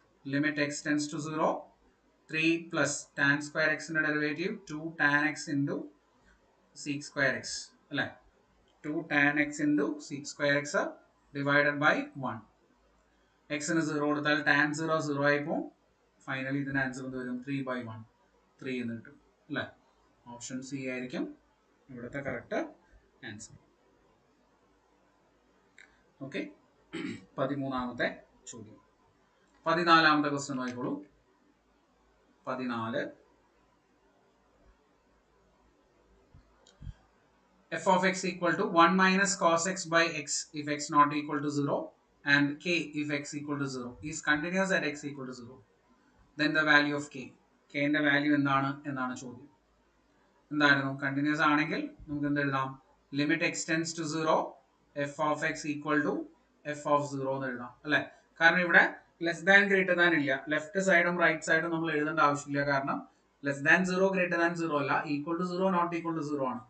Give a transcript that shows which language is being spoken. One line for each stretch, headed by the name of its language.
Malayalam: Limit x tends to 0, 3 plus tan square xന്റെ derivative 2 tan x into sec square x അല്ലെ?
English: 2 tan x into sec square x divided by 1.
Malayalam: എക്സിന് 0 കൊടുത്താൽ tan 0 0 ആയി പോകും. Finally ഇതിന് answer എന്ത് വരും? 3 by 1, 3 എന്ന് കിട്ടും അല്ലെ? ഓപ്ഷൻ സി ആയിരിക്കും ഇവിടുത്തെ കറക്റ്റ് ആൻസർ. ഓക്കെ, 13ാമത്തെ ചോദ്യം. 14ാമത്തെ ക്വസ്റ്റ്യൻ നോക്കിക്കോളൂ. 14.
English: f of x equal to 1 minus cos x by x if x not equal to 0 and k if x equal to 0 is continuous at x equal to 0. Then the value of k.
Malayalam: k ന്റെ value എന്താണ് എന്നാണ് ചോദ്യം. എന്തായിരുന്നു? Continuous ആണെങ്കിൽ നമുക്ക് എന്ത് എഴുതാം? Limit x tends to 0, F of X equal to F of zero എന്ന് എഴുതാം അല്ലെ. കാരണം ഇവിടെ ലെസ് ദാൻ ഗ്രേറ്റർ ദാൻ ഇല്ല, ലെഫ്റ്റ് സൈഡും റൈറ്റ് സൈഡും നമ്മൾ എഴുതേണ്ട ആവശ്യമില്ല. കാരണം less than zero greater than zero അല്ല, equal to zero not equal to zero ആണ്.